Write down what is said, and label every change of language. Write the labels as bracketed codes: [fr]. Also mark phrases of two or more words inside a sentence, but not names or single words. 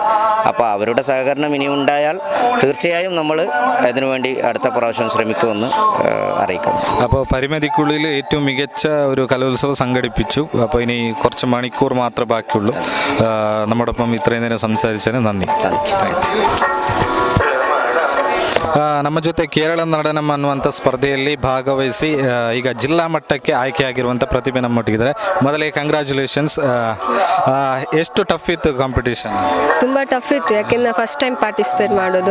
[ml] അപ്പോൾ അവരുടെ സഹകരണം ഇനി ഉണ്ടായാൽ തീർച്ചയായും നമ്മൾ അതിനുവേണ്ടി അടുത്ത പ്രാവശ്യം ശ്രമിക്കുമെന്ന് അറിയിക്കുന്നു. അപ്പോൾ പരിമിതിക്കുള്ളിൽ ഏറ്റവും മികച്ച ഒരു കലോത്സവം സംഘടിപ്പിച്ചു. അപ്പോൾ ഇനി കുറച്ച് മണിക്കൂർ മാത്രമേ ബാക്കിയുള്ളൂ. നമ്മോടൊപ്പം ഇത്രയും നേരം സംസാരിച്ചതിന് നന്ദി. [kn] ನಮ್ಮ ಜೊತೆ ಕೇರಳ നടനം ಅನ್ನುವಂಥ ಸ್ಪರ್ಧೆಯಲ್ಲಿ ಭಾಗವಹಿಸಿ ಈಗ ಜಿಲ್ಲಾ ಮಟ್ಟಕ್ಕೆ ಆಯ್ಕೆಯಾಗಿರುವಂಥ ಪ್ರತಿಭೆ ನಮ್ಮೊಟ್ಟಿಗಿದ್ದಾರೆ. ಮೊದಲಿಗೆ ಕಂಗ್ರ್ಯಾಚುಲೇಷನ್ಸ್. ಎಷ್ಟು ಟಫ್ ಇತ್ತು ಕಾಂಪಿಟೇಷನ್? ತುಂಬ ಟಫ್ ಇತ್ತು, ಯಾಕೆಂದ್ರೆ [en] first time participate [kn] ಮಾಡೋದು.